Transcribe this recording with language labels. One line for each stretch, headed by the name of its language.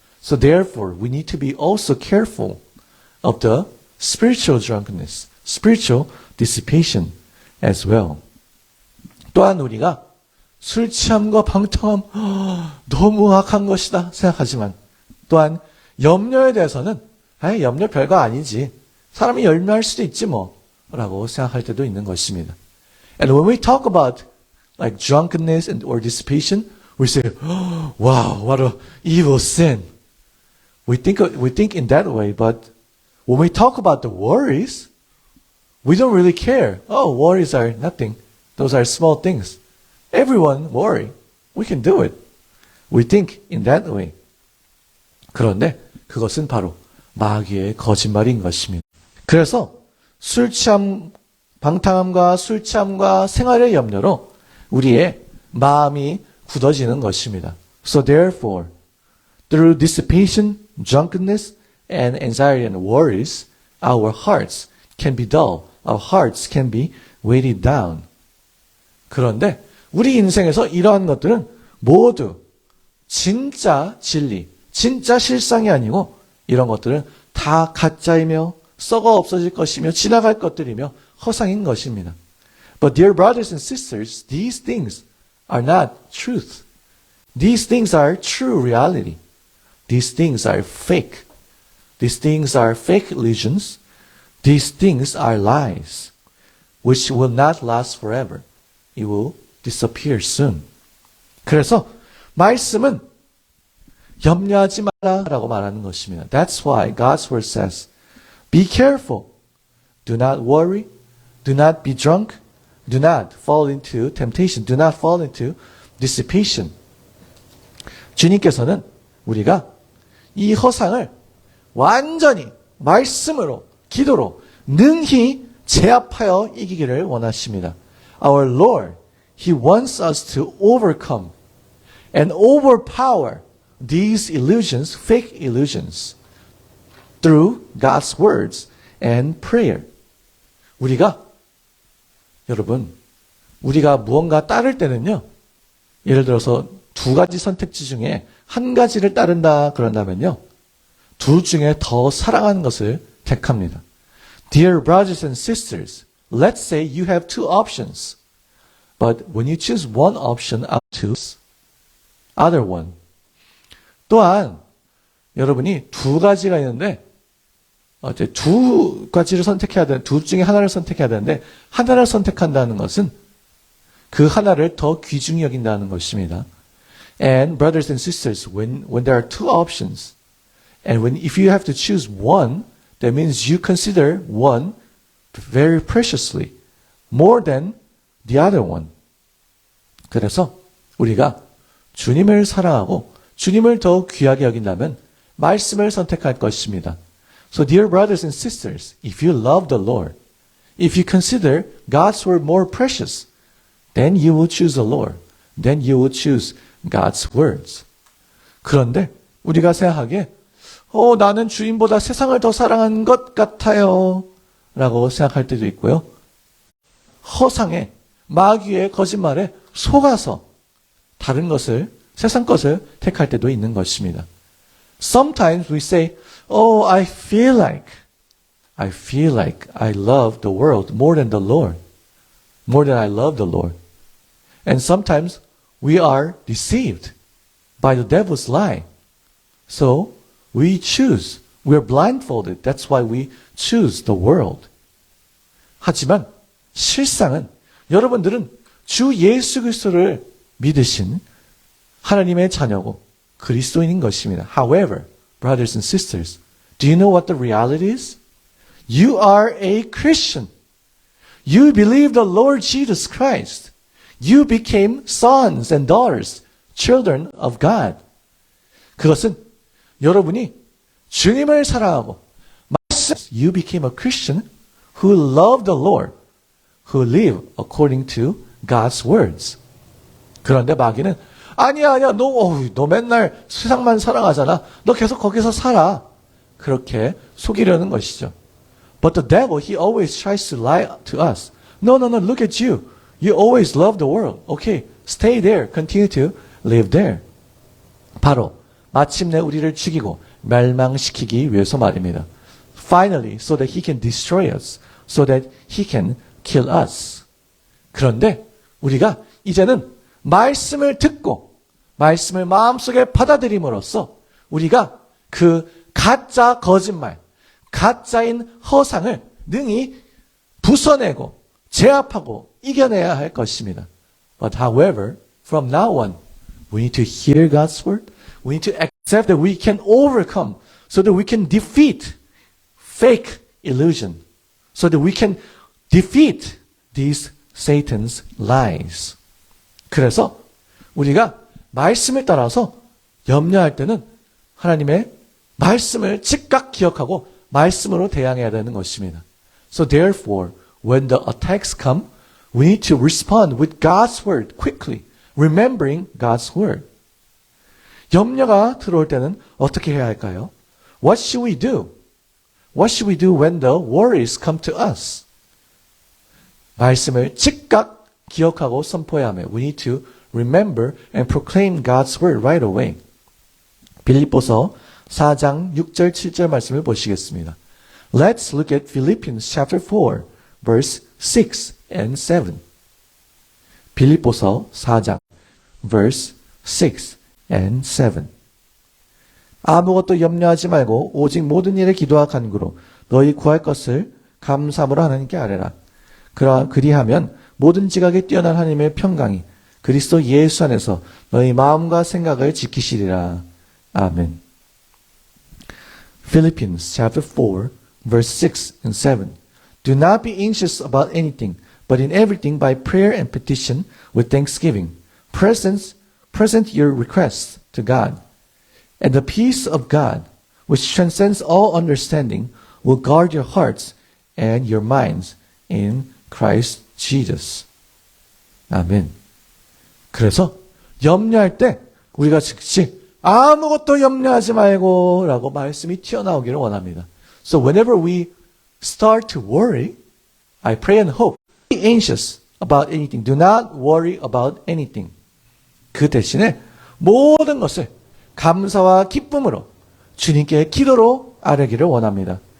English: So therefore, we need to be also careful of the spiritual drunkenness, spiritual dissipation as well.
Korean: 또한 우리가 술 취함과 방탕함 너무 악한 것이다 생각하지만 또한 염려에 대해서는 염려 별거 아니지. 사람이 염려할 수도 있지 뭐 라고 생각할 때도 있는 것입니다.
English: And when we talk about like drunkenness or dissipation, We say, oh, wow, what a evil sin. We think in that way, but when we talk about the worries, we don't really care. Oh, worries are nothing. Those are small things. Everyone worry. We can do it. We think in that way.
Korean: 그런데 그것은 바로 마귀의 거짓말인 것입니다. 그래서 술 취함, 방탕함과 술 취함과 생활의 염려로 우리의 마음이 굳어지는 것입니다.
English: So therefore, through dissipation, drunkenness, and anxiety and worries, our hearts can be dull. Our hearts can be weighted down.
Korean: 그런데 우리 인생에서 이러한 것들은 모두 진짜 진리, 진짜 실상이 아니고 이런 것들은 다 가짜이며 썩어 없어질 것이며 지나갈 것들이며 허상인 것입니다.
English: But dear brothers and sisters, these things are not truth. These things are true reality. These things are fake. These things are fake illusions. These things are lies, which will not last forever. It will disappear soon.
Korean: 그래서 말씀은 염려하지 말라라고 말하는 것입니다.
English: That's why God's word says, be careful. Do not worry. Do not be drunk. Do not fall into temptation. Do not fall into dissipation.
Korean: 주님께서는 우리가 이 허상을 완전히 말씀으로, 기도로 능히 제압하여 이기기를 원하십니다.
English: Our Lord, He wants us to overcome and overpower these illusions, fake illusions, through God's words and prayer.
Korean: 여러분, 우리가 무언가 따를 때는요, 예를 들어서 두 가지 선택지 중에 한 가지를 따른다 그런다면요, 둘 중에 더 사랑하는 것을 택합니다.
English: Dear brothers and sisters, let's say you have two options, but when you choose one option, I'll choose other one.
Korean: 또한 여러분이 두 가지가 있는데 두 가지를 선택해야 되는, 둘 중에 하나를 선택해야 되는데 하나를 선택한다는 것은 그 하나를 더 귀중히 여긴다는 것입니다.
English: And brothers and sisters, when there are two options, and if you have to choose one, that means you consider one very preciously, more than the other one.
Korean: 그래서 우리가 주님을 사랑하고 주님을 더 귀하게 여긴다면 말씀을 선택할 것입니다.
English: So dear brothers and sisters, if you love the Lord, if you consider God's word more precious, then you will choose the Lord. Then you will choose God's words.
Korean: 그런데 우리가 생각하기에 나는 주님보다 세상을 더 사랑하는 것 같아요 라고 생각할 때도 있고요. 허상에, 마귀의 거짓말에 속아서 다른 것을, 세상 것을 택할 때도 있는 것입니다.
English: Sometimes we say, I feel like I love the world more than the Lord, more than I love the Lord. And sometimes we are deceived by the devil's lie. So we choose. We are blindfolded. That's why we choose the world.
Korean: 하지만 실상은 여러분들은 주 예수 그리스도를 믿으신 하나님의 자녀고 그리스도인인 것입니다.
English: However, brothers and sisters, do you know what the reality is? You are a Christian. You believe the Lord Jesus Christ. You became sons and daughters, children of God.
Korean: 그것은 여러분이 주님을 사랑하고
English: you became a Christian who loved the Lord, who live according to God's words.
Korean: 그런데 마귀는 아니야, 너 맨날 세상만 사랑하잖아. 너 계속 거기서 살아. 그렇게 속이려는 것이죠.
English: But the devil, he always tries to lie to us. No, look at you. You always love the world. Okay, stay there. Continue to live there.
Korean: 바로 마침내 우리를 죽이고 멸망시키기 위해서 말입니다.
English: Finally, so that he can destroy us. So that he can kill us.
Korean: 그런데 우리가 이제는 말씀을 듣고 말씀을 마음속에 받아들임으로써 우리가 그 가짜 거짓말, 가짜인 허상을 능히 부숴내고 제압하고 이겨내야 할 것입니다.
English: But however, from now on, We need to hear God's word. We need to accept that we can overcome so that we can defeat fake illusion. So that we can defeat these Satan's lies.
Korean: 그래서 우리가 말씀을 따라서 염려할 때는 하나님의 말씀을 즉각 기억하고 말씀으로 대항해야 되는 것입니다.
English: So therefore, when the attacks come, we need to respond with God's word quickly, remembering God's word.
Korean: 염려가 들어올 때는 어떻게 해야 할까요?
English: What should we do? What should we do when the worries come to us?
Korean: 말씀을 즉각 기억하고 선포해야 하며
English: we need to remember and proclaim God's word right away.
Korean: 빌립보서 4장 6절 7절 말씀을 보시겠습니다.
English: Let's look at Philippians chapter 4 verse 6 and 7. 빌립보서 4장 verse 6 and 7.
Korean: 아무것도 염려하지 말고 오직 모든 일에 기도와 간구로 너희 구할 것을 감사함으로 하나님께 아뢰라. 그리하면 모든 지각에 뛰어난 하나님의 평강이 그리스도 예수 안에서 너희 마음과 생각을 지키시리라.
English: 아멘. Philippians chapter 4 verse 6 and 7. Do not be anxious about anything, but in everything by prayer and petition with thanksgiving. Present your requests to God. And the peace of God, which transcends all understanding, will guard your hearts and your minds in Christ Jesus.
Korean: 아멘. 그래서 염려할 때 우리가 즉시 아무것도 염려하지 말고 라고 말씀이 튀어나오기를 원합니다.
English: So whenever we start to worry, I pray and hope. Be anxious about anything. Do not worry about anything.
Korean: 그 대신에 모든 것을 감사와 기쁨으로 주님께 기도로 아뢰기를 원합니다.